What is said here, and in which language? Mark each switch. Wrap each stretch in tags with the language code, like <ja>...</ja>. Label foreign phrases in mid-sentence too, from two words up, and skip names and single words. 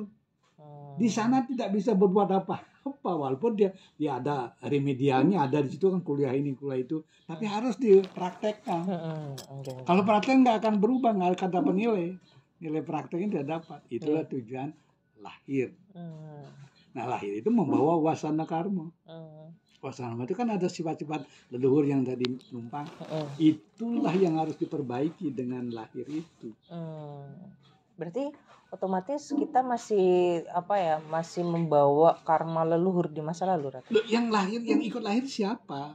<id>Di sana tidak bisa berbuat apa-apa, walaupun dia ada remedialnya, ada di situ kan kuliah ini kuliah itu, tapi harus dipraktekkan. Kalau praktek nggak akan berubah, nggak akan dapat nilai prakteknya tidak dapat. Itulah tujuan lahir. Nah, lahir itu membawa wasana karma. Wasana karma itu kan ada sifat-sifat leluhur yang tadi numpang. Itulah yang harus diperbaiki dengan lahir itu. Berarti otomatis kita masih masih membawa karma leluhur di masa lalu, Ratu? Yang lahir, yang ikut lahir siapa?</id>